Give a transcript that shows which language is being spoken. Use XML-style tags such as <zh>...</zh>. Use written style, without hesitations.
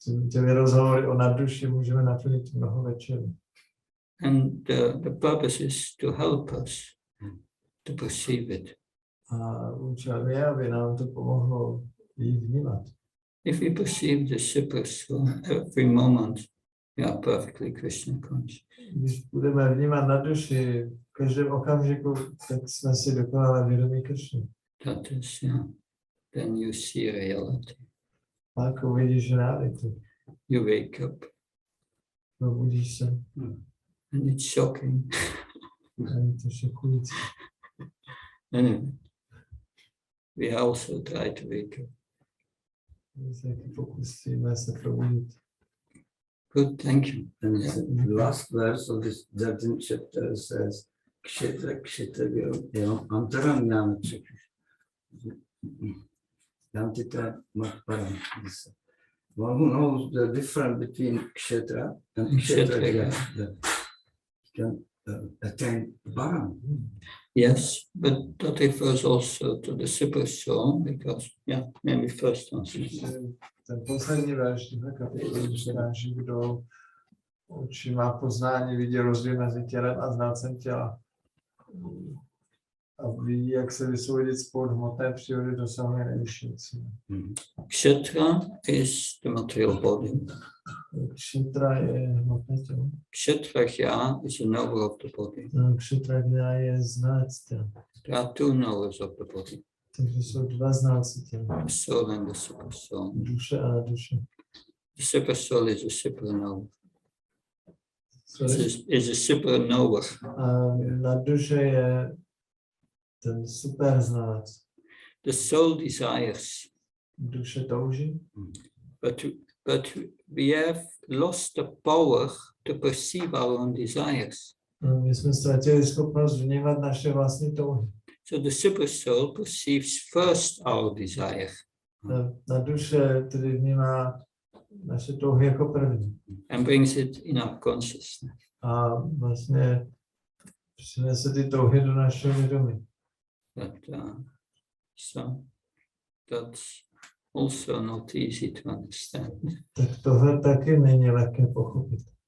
<cs>Těmi rozhovory o nadduši můžeme naplnit mnoho večerů.</cs> <en>And the purpose is to help us to perceive it.</en> <cs>A účel je, aby nám to pomohlo jí vnímat.</cs> <en>If we perceive the super soul every moment, we are perfectly Krishna conscious.</en> <cs>Když budeme vnímat nadduši v každém okamžiku, tak jsme si dokonale vědomí Kršny.</cs> <en>That is, yeah. Then you see reality.</en> <cs>Pak uvidíš realitu.</cs> <en>You wake up.</en> <cs>Probudíš se.</cs> <en>And it's shocking.</en> <cs>A je to šokující.</cs> <en>Anyway, we also try to wake up.</en> <cs>My se taky pokusíme se probudit.</cs> <en>Good, thank you. And the last verse of this 13th chapter says,</en> <sa>Kshetra Kshetra Antaryami. Yantita Matparam.</sa> <en>One who knows the difference between Kshetra and Kshetra can attain Param. Yes, but that refers also to the super soul, because, yeah, maybe first answer.</en> <cs>Ten poslední verš téhle kapitoly říká, že kdo očima poznání vidí rozdíl mezi tělem a znalcem těla. a ví, jak se vysvobodit spod hmotné přírody, dosahuje nejvyšší cíle.</cs> <en>Kshetra is the material body.</en> <cs>Kšetra je hmotné tělo.</cs> <en>Kshetrajya is a knower of the body.</en> <cs>Kšetra je znalec těla.</cs> <en>There are two knowers of the body,</en> <cs>Takže jsou dva znalci těla.</cs> <en>the soul and the super soul.</en> <cs>Duše a duše.</cs> <en>The super soul is a super knower. Sorry? Is a super knower.</en> <cs>A na duše je ten super znalec.</cs> <en>The soul desires,</en> <cs>Duše touží,</cs> <en>but we have lost the power to perceive our own desires.</en> <cs>my jsme ztratili schopnost vnímat naše vlastní touhy.</cs> <en>So the super soul perceives first our desire.</en> <cs>Na duše tedy vnímá naše touhy jako první.</cs> <en>And brings it in our consciousness.</en> <cs>A vlastně přinese ty touhy do našeho vědomí.</cs> <en>So that's also not easy to understand.</en> <cs>Tak tohle taky není lehké pochopit.</cs>